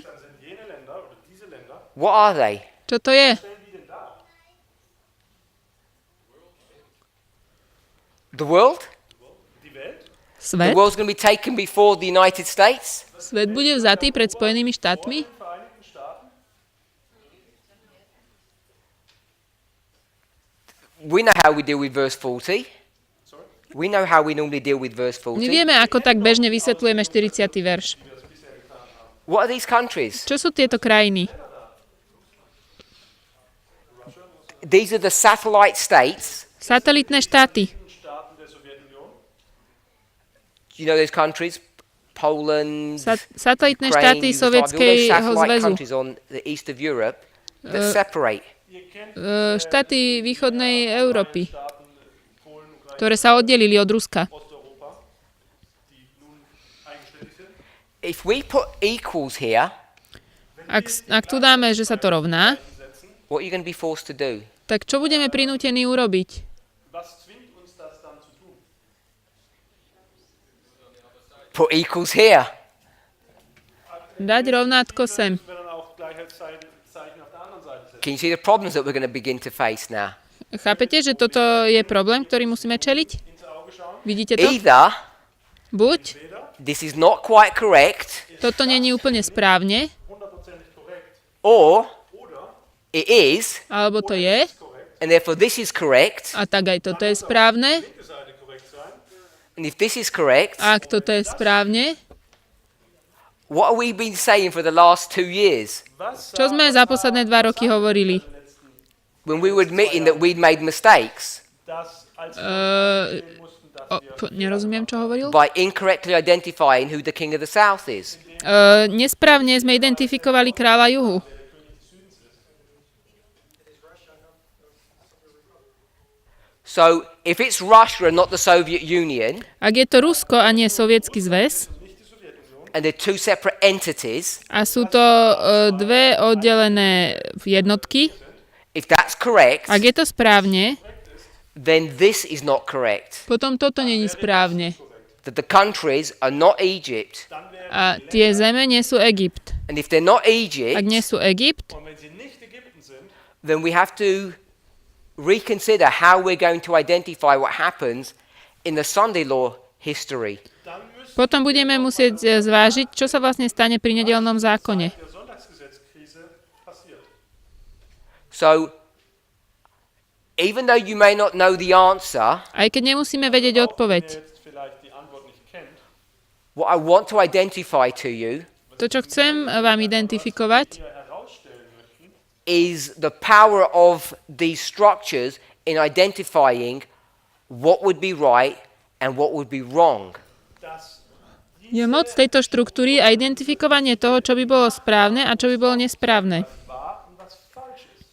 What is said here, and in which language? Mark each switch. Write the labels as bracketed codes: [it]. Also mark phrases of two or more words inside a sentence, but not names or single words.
[de] dann sind jene Länder oder diese Länder, [en] what are they? [sk] čo to je? [de] stellen die denn dar? [en] The world? [de] Die Welt? [en] The [sk] Svet? [en] world's going to be taken before the United States? [sk] Svet bude vzatý pred Spojenými štátmi? [de] Vereinigten Staaten? [en] We know how we deal with verse 40. We know how we normally deal with verse [sk] My 40. vieme, ako tak bežne vysvetľujeme 40. verš. [en] What are these countries? [sk] Čo sú tieto krajiny? [en] These are the satellite states. [sk] Satelitné štáty. [de] Staaten der Sowjetunion? [en] Do you know those countries? Poland, [sk] Satelitné Ukraine, štáty [en] Yugoslavia, all those [sk] Sovietskeho [en] satellite [sk] zväzu. [en] countries on the east of Europe that separate. [de] Ihr kennt [sk] Štáty východnej Európy, [de] Staaten Polen, Ukraine, [sk] ktoré sa oddelili od Ruska. [de] Osteuropa, die nun eigenständig sind. [en] If we put equals here, [sk] Ak tu dáme, že sa to rovná, [en] what are you going to be forced to do? [sk] tak čo budeme prinútení urobiť? [de] Was zwingt uns das dann zu tun? [en] Put equals here. [sk] Dať rovnátko sem. [de] Wir dann auch Gleichheitszeichen auf der anderen Seite setzen. [en] Can you see the problems that we're going to begin to face now? [sk] Chápete, že toto je problém, ktorý musíme čeliť? [de] Ins Auge schauen. [sk] Vidíte to? [en] Either [sk] Buď [en] this is not quite correct, [sk] toto není úplne správne, [de] 100% korrekt. or Oder [en] it is, [sk] alebo to je, [en] and therefore this is correct, [sk] a tak aj toto je správne. [de] linke Seite korrekt sein. [en] and if this is correct, [sk] A ak toto je správne, [en] what have we been saying for the last 2 years? [de] Was [sk] čo sme za posledné 2 roky hovorili? [en] When we were admitting that we'd made mistakes [de] das als mussten, dass [sk] Nerozumiem, čo hovoril. [en] by incorrectly identifying who the king of the south is. [sk] Nesprávne sme identifikovali kráľa juhu. [en] So if it's Russia and not the Soviet Union, [sk] Ak je to Rusko a nie Sovietsky zväz, [en] and they're two separate entities, [sk] a sú to dve oddelené jednotky, [en] if that's correct, [sk] ak je to správne, [en] then this is not correct. [sk] potom toto není správne. [en] That the countries are not Egypt. [sk] A tie zeme nie sú Egypt. [en] And if they're not [sk] Ak Egypt, nie sú Egypt, [de] Und wenn sie nicht Ägypten sind, [en] then we have to reconsider how we're going to identify what happens in the Sunday law history. [de] dann müssen [sk] potom budeme musieť zvážiť, čo sa vlastne stane pri nedeľnom zákone. [de] der Sonntagsgesetzkrise passiert. [en] So, even though you may not know the answer, [sk] Aj keď nemusíme vedieť odpoveď. [de] Jetzt vielleicht die Antwort nicht kennt, [en] what I want to identify to you [sk] To, čo chcem vám identifikovať, [de] wir herausstellen möchten, [en] is the power of these structures in identifying what would be right and what would be wrong. [de] dass [sk] je moc tejto štruktúry a identifikovanie toho, čo by bolo správne a čo by bolo nesprávne. [de] wahr und was falsch ist.